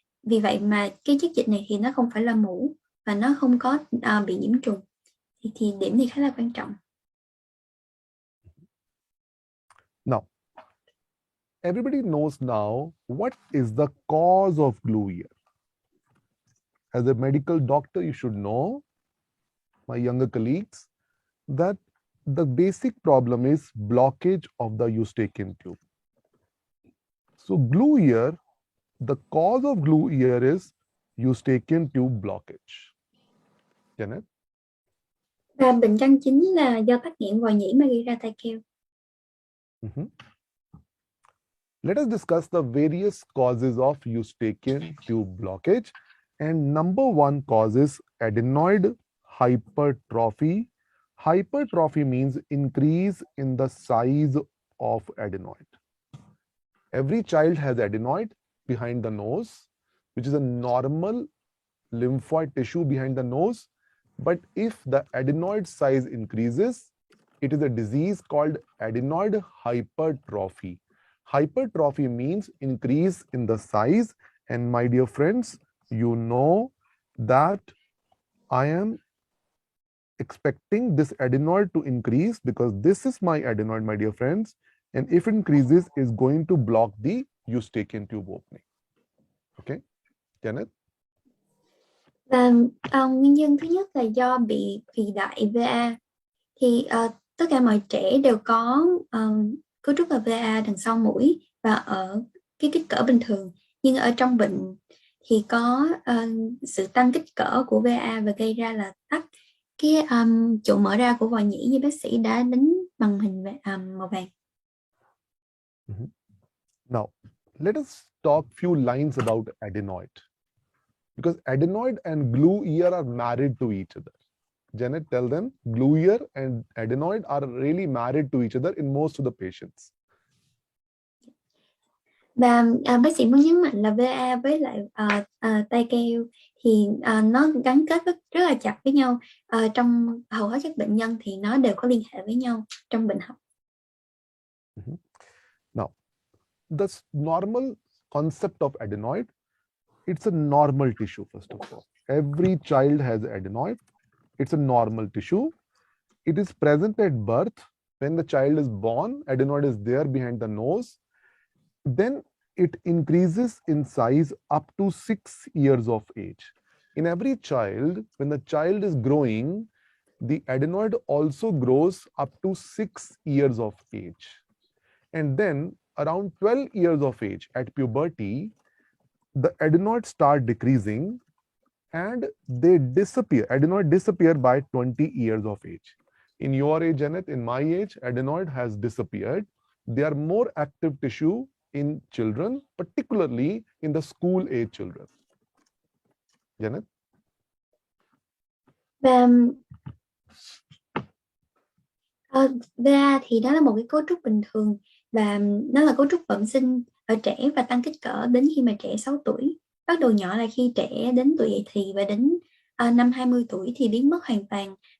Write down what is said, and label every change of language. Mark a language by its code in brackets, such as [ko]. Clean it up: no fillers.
[vi] Vì vậy mà cái chất dịch này thì nó không phải là mủ và nó không có bị nhiễm trùng. Thì điểm này khá là quan trọng. [en] Now, everybody knows now what is the cause of glue ear. As a medical doctor, you should know, my younger colleagues, that the basic problem is blockage of the eustachian tube. So glue ear, the cause of glue ear is eustachian tube blockage. Janet? [vi] Và bệnh căn chính là do tắc nghẽn vòi nhĩ mà gây ra tai keo. [en] Let us discuss the various causes of eustachian tube blockage. And number one cause is adenoid hypertrophy. Hypertrophy means increase in the size of adenoid. Every child has adenoid behind the nose, which is a normal lymphoid tissue behind the nose. But if the adenoid size increases, it is a disease called adenoid hypertrophy. Hypertrophy means increase in the size. And my dear friends, you know that I am expecting this adenoid to increase because this is my adenoid, my dear friends. And if it increases, it's going to block the eustachian tube opening. Okay, Janet? [vi] Và nguyên nhân thứ nhất là do bị phì đại VA. Thì tất cả mọi trẻ đều có cấu trúc là VA đằng sau mũi và ở cái kích cỡ bình thường. Nhưng ở trong bệnh thì có sự tăng kích cỡ của VA và gây ra là tắc cái chỗ mở ra của vòi nhĩ như bác sĩ đã đánh bằng hình màu vàng. [en] Now, let us talk few lines about adenoid. Because adenoid and glue ear are married to each other. Janet, tell them glue ear and adenoid are really married to each other in most of the patients. [vi] Và bác sĩ muốn nhấn mạnh là VA với lại tai keo thì nó gắn kết rất là chặt với nhau. Trong hầu hết các bệnh nhân thì nó đều có liên hệ với nhau trong bệnh học. [en] Now, the normal concept of adenoid, it's a normal tissue first of all. Every child has adenoid. It's a normal tissue. It is present at birth. When the child is born, adenoid is there behind the nose. Then it increases in size up to 6 years of age. In every child, when the child is growing, the adenoid also grows up to 6 years of age. And then around 12 years of age, at puberty, the adenoids start decreasing and they disappear. Adenoid disappear by 20 years of age. In your age, Janet, in my age, adenoid has disappeared. They are more active tissue in children, particularly in the school age children. Janet? [vi] Và VA thì đó là một cái cấu trúc bình thường và nó là cấu trúc bẩm sinh ở trẻ và tăng kích cỡ đến khi mà trẻ 6 tuổi. Bắt đầu nhỏ là khi trẻ đến tuổi dậy thì và đến năm 20 tuổi thì biến mất hoàn toàn.